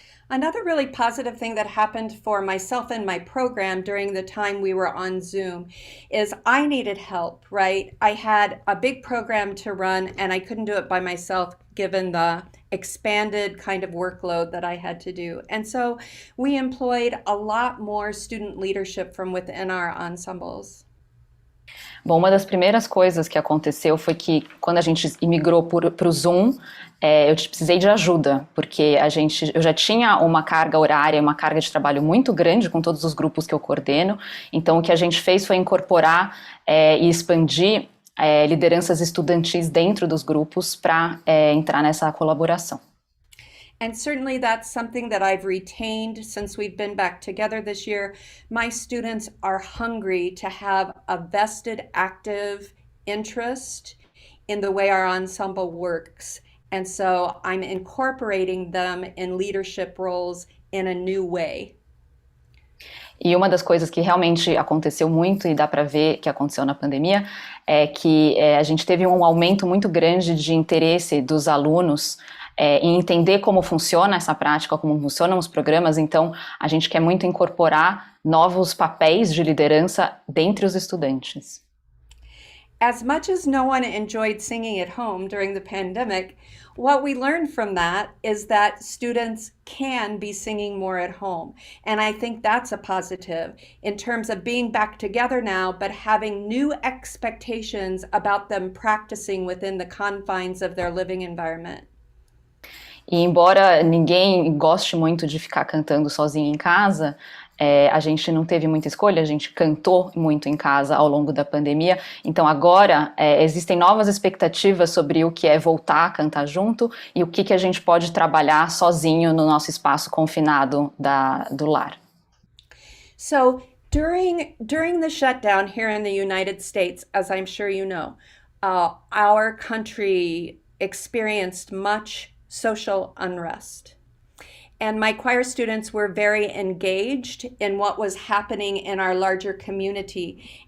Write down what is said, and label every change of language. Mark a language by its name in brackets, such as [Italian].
[English] Another really positive thing that happened for myself and my program during the time we were on Zoom is I needed help, right? I had a big program to run and I couldn't do it by myself given the expanded kind of workload that I had to do. And so we employed a lot more student leadership from within our ensembles. [Portuguese] Bom, uma das primeiras coisas que aconteceu foi que quando a gente imigrou para o Zoom, eu precisei de ajuda, porque eu já tinha uma carga horária, uma carga de trabalho muito grande com todos os grupos que eu coordeno, então o que a gente fez foi incorporar e expandir lideranças estudantis dentro dos grupos para entrar nessa colaboração. [English] And certainly that's something that I've retained since we've been back together this year. My students are hungry to have a vested, active interest in the way our ensemble works. And so I'm incorporating them in leadership roles in a new way. [Portuguese] E uma das coisas que realmente aconteceu muito, e dá para ver que aconteceu na pandemia, é que a gente teve um aumento muito grande de interesse dos alunos em entender como funciona essa prática, como funcionam os programas. Então a gente quer muito incorporar novos papéis de liderança dentre os estudantes. [English] As much as no one enjoyed singing at home during the pandemic, what we learned from that is that students can be singing more at home. And I think that's a positive in terms of being back together now, but having new expectations about them practicing within the confines of their living environment. [Portuguese] E embora ninguém goste muito de ficar cantando sozinho em casa, a gente não teve muita escolha, a gente cantou muito em casa ao longo da pandemia, então agora existem novas expectativas sobre o que é voltar a cantar junto e o que a gente pode trabalhar sozinho no nosso espaço confinado do lar. [English] So during the shutdown here in the United States, as I'm sure you know, our country experienced much social unrest. And my choir students were very engaged in what was happening in our larger community.